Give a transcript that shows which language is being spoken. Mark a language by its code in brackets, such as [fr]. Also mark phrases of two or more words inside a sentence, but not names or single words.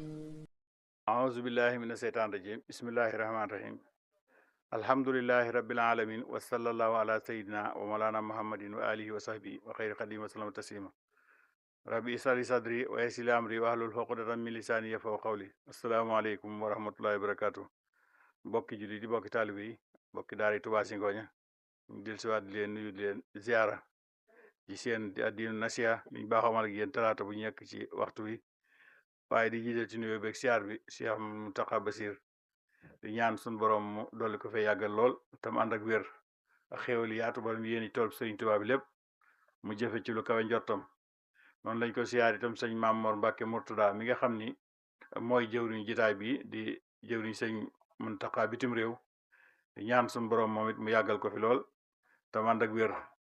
[ar] أعوذ بالله من الشيطان الرجيم بسم الله الرحمن الرحيم الحمد لله رب العالمين وصلى الله على سيدنا ومولانا محمد وآله وصحبه وخير قديم وسلم تسليما ربي اشرح لي صدري ويسر لي أمري واحلل عقدة من لساني يفقهوا قولي السلام عليكم ورحمة الله وبركاته [wo] bokki julli di bokki taalibe yi bokki daara Touba Zingonia ñu del siwaat di leen nuyu di leen ziara ci seen diinu nasiha liñ baaxamal ak yéen talaata bu ñekk ci waxtu wi waaye di jiital ci nuyoo beeg siyaar bi Cheikh Mountakha Bassir di ñaan sun borom mu dolli ko fee yàggal lool tam ànd ak wér ak xéewal yaatu ba mu yéen tool sëriñ Tuubaa bi lépp mu jëfe ci lu kawe njortam noonu lañ ko siyaar itam sëñ Maam Mor Mbàkke Murtada mi nga xam ni mooy jëwriñu jitaay bi di jëwriñ sëñ Mountakha bitim réew di ñaan sun borom moom it mu yàggal ko fi lool tam ànd ak wér